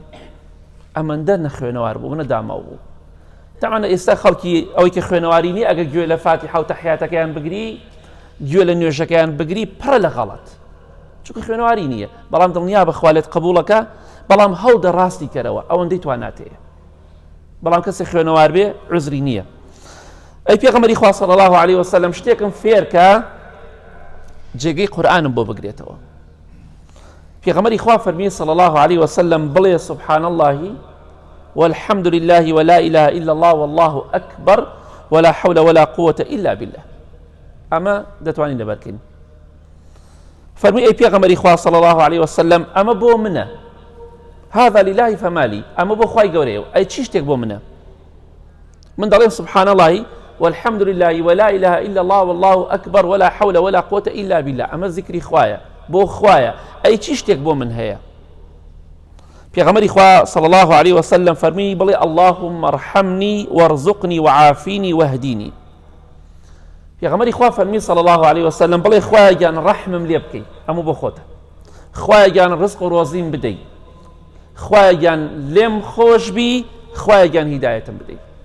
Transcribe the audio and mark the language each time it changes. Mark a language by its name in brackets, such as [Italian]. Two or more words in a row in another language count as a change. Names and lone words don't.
[Central Kurdish] ئەمەندە نەخوێنەوار بوو، منە داماو بوو. تەمەنە ئێستا خەڵکی ئەوەی کە خوێنەواری نیە ئەگەر گوێ لە فاتیحە و تەحیاتەکەیان بگری، گوێ لە نوێژەکەیان بگری پڕە لە غەڵەت، چونکە خوێنەواری نییە، بەڵام دڵنیا بە خوالێت قبوڵەکە، بەڵام هەڵدە ڕاستی کەرەوە ئەوەندەی تواناتەیە، بەڵام کەسێک خوێنەوار بێ عوزری نییە. ئەی پێغەمبەری خوا [Arabic] صلی الله عليه وسلم [Central Kurdish] شتێکم فێر کە جێگەی قورئانم بۆ بگرێتەوە. پێغەمبەری خوا فەرمی [Arabic] صلی الله عليه وسلم [Central Kurdish] بڵێ [Arabic] سبحان الله والحمد لله ولا إله إلا الله والله أكبر ولا حول ولا قوة إلا بالله. [Central Kurdish] أما دەتوانین لەبەرکەین. فەرمی ئەی پێغەمبەری خوا [Arabic] صلی الله عليه وسلم [Central Kurdish] ئەمە بۆ منە، [Arabic] هذا لله فمالي، [Central Kurdish] ئەمە بۆ خوای گەورەیە، ئەی چی شتێک بۆ منە؟ من دەڵێم [Arabic] سبحان الله والحمد لله ولا إله إلا الله والله أكبر ولا حول ولا قوة إلا بالله. [Central Kurdish] ئەمە ذکری خوایە، بۆ خوایە، ئەی چی شتێک بۆ من هەیە؟ پێغەمبەری خوا [Arabic] صلی الله عليه وسلم [Central Kurdish] فەرمی بڵێ [Arabic] اللهم ارحمني وارزقني وعافيني واهديني. [Central Kurdish] پێغەمبەری خوا فەرمی [Arabic] صلی الله عليه وسلم [Central Kurdish] بڵێ خوایە گیان ڕەحمم لێ بکەی، ئەمە بۆ خۆتە، خوایە گیان ڕزق و ڕۆزیم بدەی، خوایە گیان لێم خۆش بی، خوایە گیان هیدایەتم بدەی.